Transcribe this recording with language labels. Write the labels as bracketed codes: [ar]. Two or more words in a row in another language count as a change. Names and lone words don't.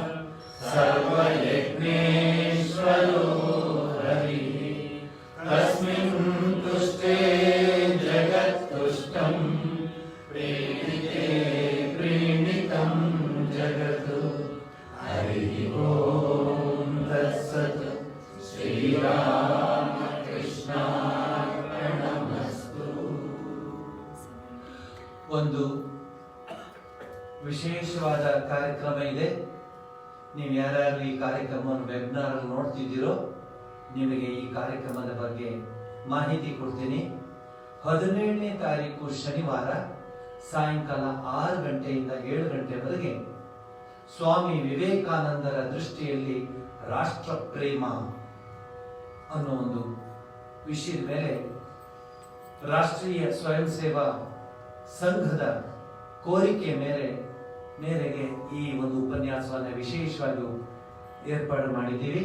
[sa] सर्वयज्ञेश्वरो हरिः तस्मिन् तुष्टे जगत्तुष्टं प्रीणिते प्रीणितं जगत् हरिः ॐ तत्सत् श्रीरामकृष्णार्पणमस्तु। [kn] ಒಂದು ವಿಶೇಷವಾದ ಕಾರ್ಯಕ್ರಮ ಇದೆ. ನೀವು ಯಾರ್ಯಾರು ಈ ಕಾರ್ಯಕ್ರಮವನ್ನು ವೆಬಿನಾರ್ ಅಲ್ಲಿ ನೋಡ್ತಿದ್ದೀರೋ ನಿಮಗೆ ಈ ಕಾರ್ಯಕ್ರಮದ ಬಗ್ಗೆ ಮಾಹಿತಿ ಕೊಡ್ತೀನಿ. 17ನೇ ತಾರೀಕು ಶನಿವಾರ ಸಾಯಂಕಾಲ 6 ಗಂಟೆಯಿಂದ 7 ಗಂಟೆವರೆಗೆ ಸ್ವಾಮಿ ವಿವೇಕಾನಂದರ ದೃಷ್ಟಿಯಲ್ಲಿ ರಾಷ್ಟ್ರ ಪ್ರೇಮ ಅನ್ನೋ ಒಂದು ವಿಷಯದ ಮೇಲೆ ರಾಷ್ಟ್ರೀಯ ಸ್ವಯಂ ಸೇವಾ ಸಂಘದ ಕೋರಿಕೆ ಮೇರೆಗೆ ಈ ಒಂದು ಉಪನ್ಯಾಸವನ್ನು ವಿಶೇಷವಾಗಿ ಏರ್ಪಾಡು ಮಾಡಿದ್ದೀವಿ.